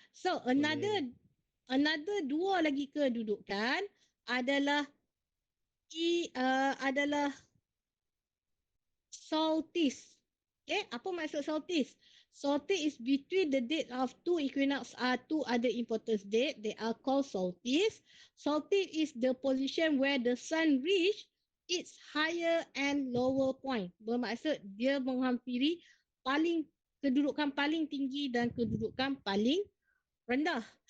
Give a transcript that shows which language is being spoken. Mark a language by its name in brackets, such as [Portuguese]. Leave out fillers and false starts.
[Malay] So another dua lagi kedudukan adalah adalah solstice. Okay, apa maksud solstice? [English] Solstice is between the date of two equinox are two other important date. They are called solstice. Solstice is the position where the sun reach its higher and lower point. [Malay] Bermaksud dia menghampiri kedudukan paling tinggi dan kedudukan paling rendah.